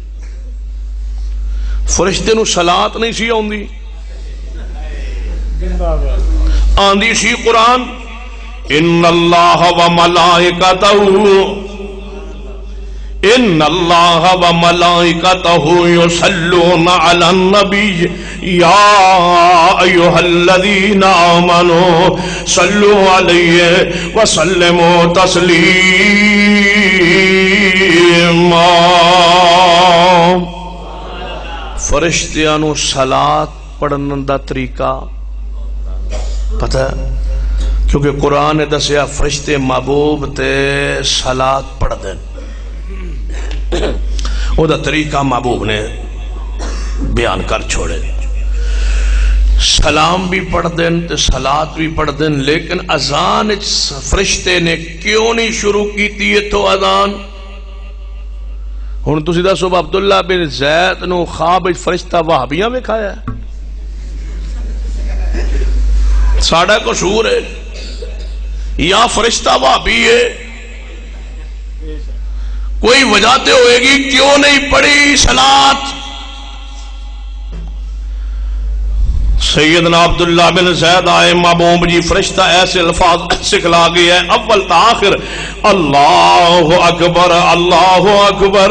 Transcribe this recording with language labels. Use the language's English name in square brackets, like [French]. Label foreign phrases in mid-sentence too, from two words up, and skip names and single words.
[Punjabi] فرشتے نو صلاۃ نہیں سی آندی, آندی سی قرآن [Arabic] ان اللہ و ملائکتہ ان اللہ و ملائکتہ یصلون علی النبی یا ایہا الذین آمنوا صلوا علیہ وسلموا تسلیما. [Punjabi] فرشتیاں نو صلاۃ پڑھن دا طریقہ پتہ کیونکہ قرآن نے دسیا فرشتے محبوب تے صلاۃ پڑھ دیں, او دا طریقہ محبوب نے بیان کر چھوڑے. سلام بھی پڑھ دیں تے صلاۃ بھی پڑھ دیں, [Urdu] لیکن اذان فرشتے نے کیوں نہیں شروع کی تھی؟ [Punjabi] تو اذان ہن تسی دسو عبداللہ بن زید نو خواب فرشتہ وہابیاں وکھایا ہے؟ ساڑا قصور ہے یا فرشتہ وہابی ہے؟ کوئی وجہ تے ہوئے گی کیوں نہیں پڑھی صلاۃ؟ سیدنا عبداللہ بن زید آئے محبوب جی فرشتہ ایسے الفاظ سکھلا گیا ہے اول تا آخر [Arabic] اللہ اکبر اللہ اکبر.